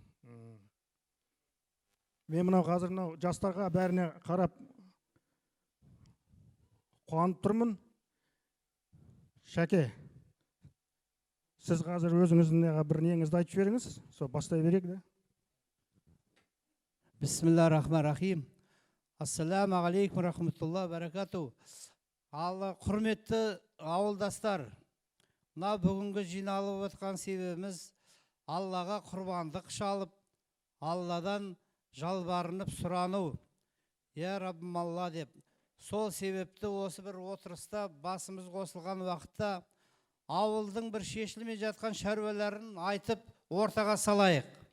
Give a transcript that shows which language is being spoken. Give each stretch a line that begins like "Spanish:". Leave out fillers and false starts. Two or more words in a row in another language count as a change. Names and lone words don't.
Kazakh: Мен мынау қазір жастарға бәріне қарап қуанып тұрмын. Шәке, сіз қазір өзіңіздің бір неңізді айтып жіберіңіз, сол бастай берейік де.
Arabic: بسم الله الرحمن الرحيم. السلام عليكم رحمة الله بركاته.
Kazakh: Алла құрметті ауылдастар, мына бүгінгі жиналып отқан себебіміз Аллаға құрбандық шалып, Алладан жалбарынып сұрану. Я Раббым Алла деп. Сол себепті осы бір отырыста басымыз қосылған уақытта ауылдың бір шешілмей жатқан шаруаларын айтып ортаға салайық.